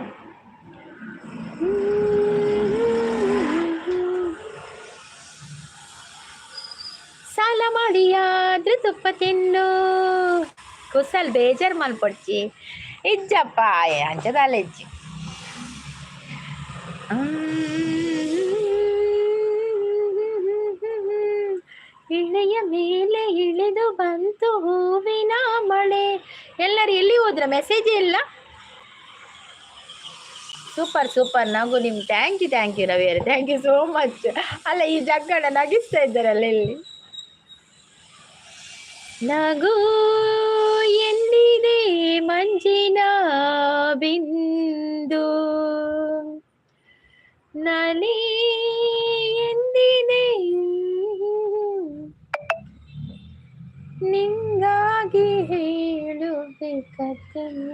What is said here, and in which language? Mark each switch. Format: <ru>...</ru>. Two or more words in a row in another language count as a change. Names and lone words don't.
<kn>ಸಾಲ ಮಾಡಿಯಾದ್ರೆ ತುಪ್ಪ ತಿನ್ನು</kn> <tcy>ಕುಸಲ್ ಬೇಜಾರು ಮಲ್ಪಡ್ಚಿ ಇಜ್ಜಪ್ಪ ಅಂಚದಲ್ಲ ಇಜ್ಜಿ.</tcy> <kn>ಇಳೆಯ ಮೇಲೆ ಇಳಿದು ಬಂತು ಹೂವಿನ ಮಳೆ. ಎಲ್ಲರೂ ಎಲ್ಲಿ ಹೋದ್ರ? ಮೆಸೇಜೇ ಇಲ್ಲ. ಸೂಪರ್ ನಗು ನಿಮ್</kn> <en>thank you</en> <kn>ರವಿಯರು,</kn> <en>thank you so much.</en> <kn>ಅಲ್ಲ ಈ ಜಗ್ಗಣ್ಣ ನಗಿಸ್ತಾ ಇದ್ದಾರಲ್ಲ ಇಲ್ಲಿ. ನಗು ಎಂದಿದೆ ಮಂಜಿನ ಬಿಂದು, ನಲಿ ಎಂದಿದೆ ನಿಂಗಾಗಿ ಹೇಳುಬೇಕತ್ತ.</kn>